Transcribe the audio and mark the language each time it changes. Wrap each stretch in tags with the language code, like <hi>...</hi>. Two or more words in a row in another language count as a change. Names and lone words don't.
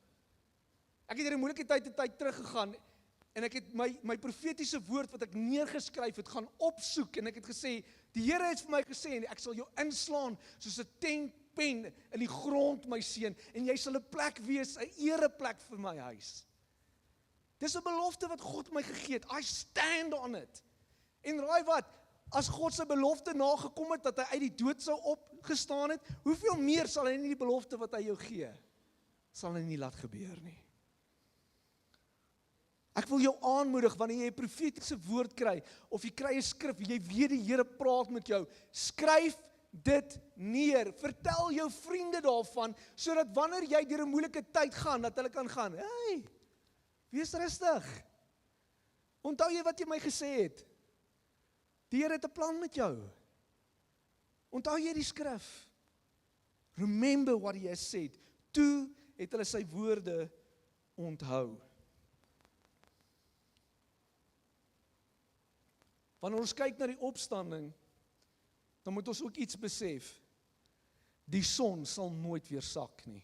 <af>Ek het deur 'n moeilike tyd teruggegaan, en ek het my profetiese woord wat ek neergeskryf het, gaan opsoek, en ek het gesê, die Here het vir my gesê, ek sal jou inslaan soos 'n tentpen in die grond, my seun, en jy sal 'n plek wees, 'n ereplek vir my huis. Dis 'n belofte wat God my gegee het,</af> <en>I stand on it.</en> <af>En raai wat, as God se belofte nagekom het, dat hy uit die dood sou opgestaan het, hoeveel meer sal hy nie die belofte wat hy jou gee, sal hy nie laat gebeur nie. Ek wil jou aanmoedig, wanneer jy 'n profetiese woord kry, of jy kry 'n skrif, jy weet die Here praat met jou, skryf dit neer, vertel jou vriende daarvan, sodat wanneer jy deur 'n moeilike tyd gaan, dat hulle kan gaan, hey, wees rustig, onthou jy wat jy my gesê het, die Here het 'n plan met jou, onthou jy die skrif,</af> <en>remember what he has said,</en> <af>toe het hulle sy woorde onthou. Wanneer ons kyk na die opstanding, dan moet ons ook iets besef. Die son sal nooit weer sak nie.</af>